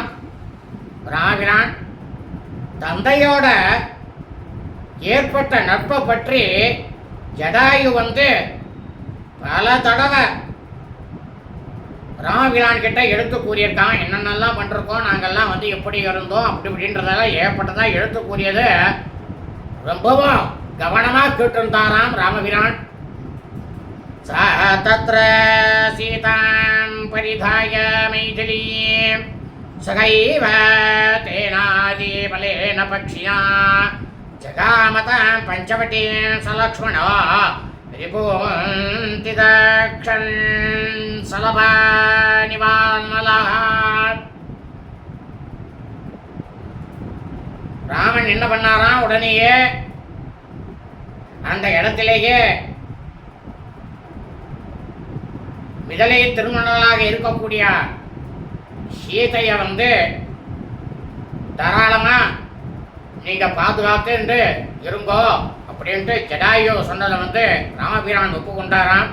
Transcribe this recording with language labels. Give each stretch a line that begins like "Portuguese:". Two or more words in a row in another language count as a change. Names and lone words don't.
Tamil: ராமபிரான் தந்தையோட ஏற்பட்ட நட்பை பற்றி ஜடாயு பல தடவை ராமபிரான் கிட்ட எடுத்து கூறியிருக்கான். என்னென்னலாம் பண்ணிருக்கோம், நாங்கள்லாம் எப்படி இருந்தோம், அப்படி இப்படின்றதெல்லாம் ஏற்பட்டதான் எடுத்து கூறியது ரொம்பவும் கவனமாக கேட்டிருந்தாராம் ராமபிரான்.
Sanskrit: ச तत्र सीतां परिधाय मैथिलीं सखैव तेनादिबलेन पक्षिणा जगामतां पञ्चवटीं सलक्ष्मणो रिपुन्तिदक्षन् सलभानिवान्मलः.
Tamil: ராமன் என்ன பண்ணாராம், உடனேயே அந்த இடத்திலேயே மிதலை திருமணலாக இருக்கக்கூடிய சீதையை தாராளமா நீங்க பாதுகாத்து இருங்கோ அப்படின்ட்டு ஜடாயு சொன்னதை ராமபிரான் ஒப்புக்கொண்டாராம்.